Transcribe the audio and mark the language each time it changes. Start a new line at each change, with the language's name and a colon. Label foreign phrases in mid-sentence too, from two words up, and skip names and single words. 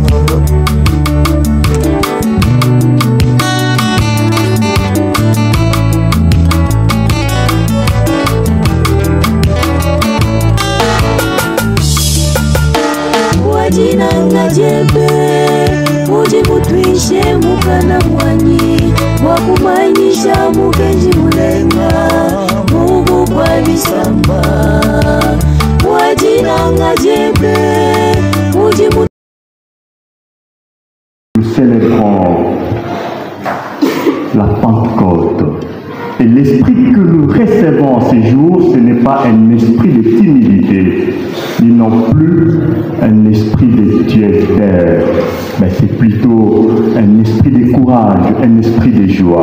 Luba-Katanga: Jebe ujibutwishe mukana mwanyi wakumanyisha mukenji mulenga Mungu kwa bisamba wajinanga jebe ujibutwishe.
French: Nous célébrons la Pentecôte. Et l'esprit que nous recevons ces jours, ce n'est pas un esprit de timidité, ni non plus un esprit de tiédeur, mais c'est plutôt un esprit de courage, un esprit de joie.